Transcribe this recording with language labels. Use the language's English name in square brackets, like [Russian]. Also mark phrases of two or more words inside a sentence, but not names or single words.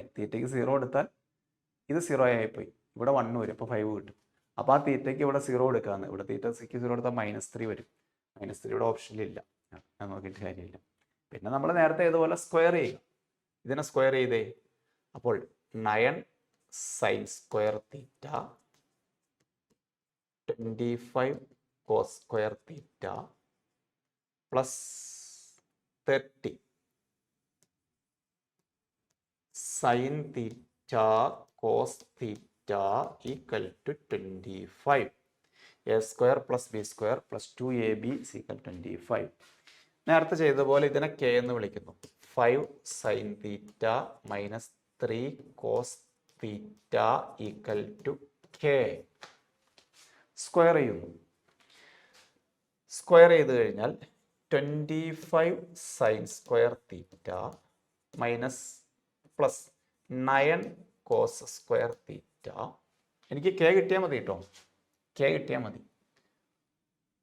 [Malayalam] തീറ്റയ്ക്ക് 0 എടുത്താൽ ഇത് 0 ആയിപ്പോയി. ഇവിടെ 1 വരും. അപ്പോൾ 5 കിട്ടും. അപ്പോൾ ആ തീറ്റയ്ക്ക് ഇവിടെ 0 എടുക്കാമെന്ന്. ഇവിടെ തീറ്റയ്ക്ക് 0 എടുത്താൽ -3 വരും. -3 ഇവിടെ ഓപ്ഷനിലില്ല. ഞാൻ നോക്കിയിട്ട് കാര്യമില്ല. പിന്നെ നമ്മൾ നേരത്തെ ഇതുപോലെ സ്ക്വയർ ചെയ്യുക. ഇതിനെ സ്ക്വയർ ചെയ്തേ. അപ്പോൾ [English] 9 sin² θ 25 cos² θ plus 30 sin θ cos θ equal to 25. a² plus b² plus 2ab is equal to 25. [Malayalam] നേരത്തെ ചെയ്ത പോലെ ഇതിനെ k എന്ന് വിളിക്കുന്നു. [English] 5 sin θ minus 3 cos θ equal to k. [Malayalam] സ്ക്വയർ ചെയ്യുന്നു. സ്ക്വയർ ചെയ്ത് കഴിഞ്ഞാൽ 25 sin² θ [English] minus plus [Malayalam] 9 cos² θ. എനിക്ക് k കിട്ടിയാൽ മതി കേട്ടോ. k കിട്ടിയാൽ മതി.